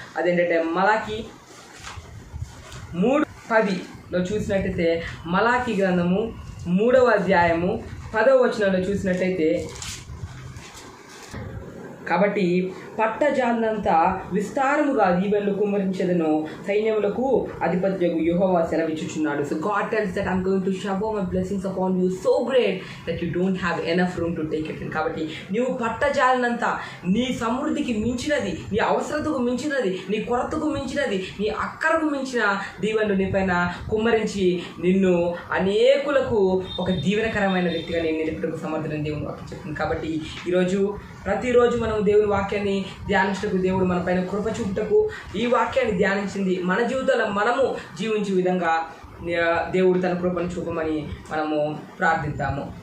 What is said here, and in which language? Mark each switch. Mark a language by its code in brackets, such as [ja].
[te] అదేంటంటే మలాకి 3:10లో చూసినట్టయితే మలాకి గ్రంథము 3వ అధ్యాయము 10వ వచనంలో చూసినట్టయితే, కాబట్టి పట్టజాలంతా విస్తారముగా దీవెనలు కుమ్మరించెదను, సైన్యములకు అధిపత్యగు యెహోవా సెలవిచ్చుచున్నాడు. [en] So God tells that I'm going to shower my blessings upon you so great that you don't have enough room to take it in. [te] కాబట్టి నీవు పట్టజాలనంతా, నీ సమృద్ధికి మించినది, నీ అవసరతకు మించినది, నీ కొరతకు మించినది, నీ అక్కరకు మించిన దీవెనలు నీ పైన కుమ్మరించి నిన్ను అనేకులకు ఒక దీవెనకరమైన వ్యక్తిగా నేను నిలుపుటకు సమర్థుడని దేవుని వాక్యం చెప్తుంది. కాబట్టి ప్రతిరోజు మనం దేవుని వాక్యాన్ని ధ్యానించటకు, దేవుడు మన పైన కృప చూపుటకు ఈ వాక్యాన్ని ధ్యానించింది మన జీవితంలో మనము జీవించే విధంగా దేవుడు తన కృపను చూపమని మనము ప్రార్థిద్దాము.